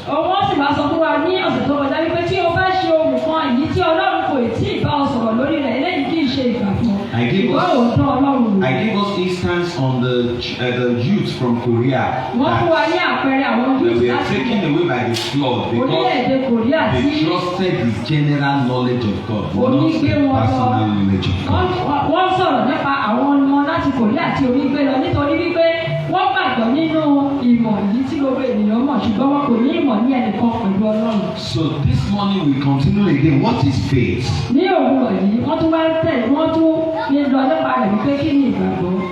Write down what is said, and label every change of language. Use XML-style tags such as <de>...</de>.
<yo>Owó sì máa sọ fún wa ní ọ̀sẹ̀ tó kọjá wípé tí o bá ṣe ohun kan èyí tí Ọlọ́run kò tí ì bá ọ sọ̀rọ̀ lórí rẹ̀ eléyìí kì í ṣe ìgbàgbọ́.</yo> <en>I gave us instance on the youth from Korea.</en> <yo>Wọ́n fún wa ní àpẹẹrẹ àwọn youth</yo> <en>they were taken away by the flood because they trusted the general knowledge of God, not the personal knowledge of God.</en> <yo>Wọ́n sọ̀rọ̀ nípa àwọn ọmọ láti Korea àti omi gbé lọ nítorí wípé wọ́n gbàgbọ́ nínú ìmọ̀ yìí tí gbogbo ènìyàn mọ̀, ṣùgbọ́n wọn kò ní ìmọ̀ ní ẹnìkan pẹ̀lú Ọlọ́run.</yo> <en>So this morning we continue again. What is faith?</en> <yo>Ní òwúrọ̀ yìí wọ́n tún wá tẹ̀lé wọ́n tún ní lọ nípa rẹ̀ wípé kí ni ìgbàgbọ́?</yo>